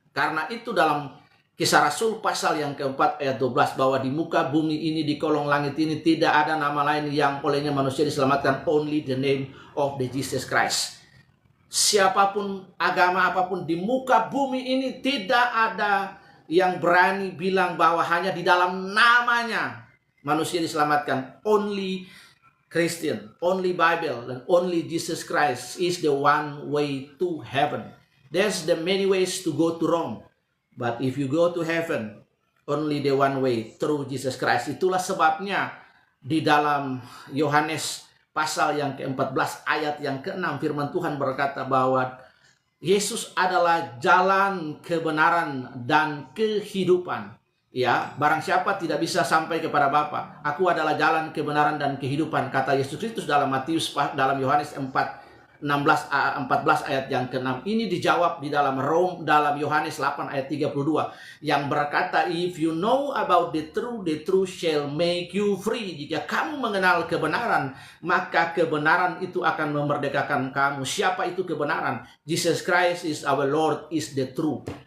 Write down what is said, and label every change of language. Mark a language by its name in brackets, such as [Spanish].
[Indonesian] Karena itu dalam Kisah Rasul pasal yang keempat ayat 12 bahwa di muka bumi ini, di kolong langit ini tidak ada nama lain yang olehnya manusia diselamatkan, [English] only the name of the Jesus Christ. [Indonesian] Siapapun, agama apapun di muka bumi ini, tidak ada yang berani bilang bahwa hanya di dalam namanya manusia diselamatkan. [English] Only Christian, only Bible, and only Jesus Christ is the one way to heaven. There's the many ways to go to Rome, but if you go to heaven, only the one way, through Jesus Christ. [Indonesian] Itulah sebabnya di dalam Yohanes pasal yang ke-14 ayat yang ke-6 firman Tuhan berkata bahwa Yesus adalah jalan, kebenaran, dan kehidupan. Ya, barang siapa tidak bisa sampai kepada Bapa, aku adalah jalan, kebenaran, dan kehidupan, kata Yesus Kristus dalam Yohanes 14 ayat yang ke-6. Ini dijawab di dalam Yohanes 8 ayat 32 yang berkata, [English] if you know about the truth shall make you free. [Indonesian] Jika kamu mengenal kebenaran, maka kebenaran itu akan memerdekakan kamu. Siapa itu kebenaran? [English] Jesus Christ is our Lord, is the truth.